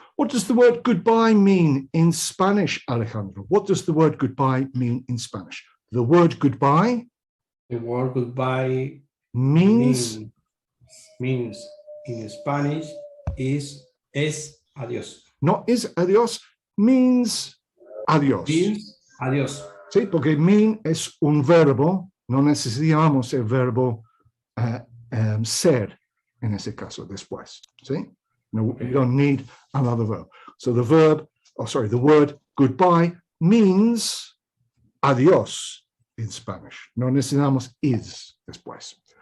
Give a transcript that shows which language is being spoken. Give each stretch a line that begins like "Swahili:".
English: What does the word goodbye mean in Spanish, Alejandro? What does the word goodbye mean in Spanish? The word goodbye The word goodbye means means in Spanish is adiós. no is adios, means adios. Means adiós.
Spanish: Sí, porque mean es un verbo, no necesitamos el verbo ser en ese caso después. ¿Sí?
English: No, we don't need another verb. So the the word goodbye means adios in Spanish.
Spanish: No necesitamos is después.